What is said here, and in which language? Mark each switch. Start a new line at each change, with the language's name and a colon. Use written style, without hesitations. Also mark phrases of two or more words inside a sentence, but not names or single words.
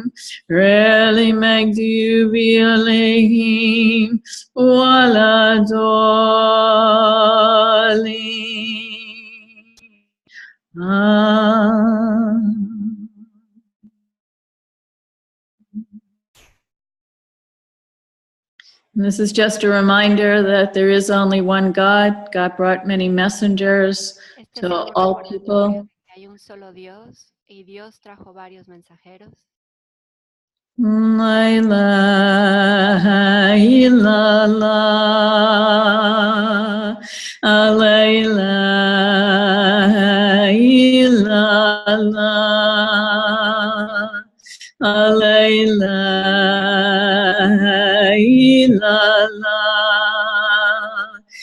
Arabic: غير المغضوب عليهم ولا الضالين.
English: And this is just a reminder that there is only one God. God brought many messengers
Spanish: Este
English: to
Spanish: es un
English: all
Spanish: recordatorio
English: people.
Spanish: de que hay un solo Dios y Dios trajo varios mensajeros.
Arabic: لا إله إلا الله، لا إله إلا الله، لا إله إلا الله.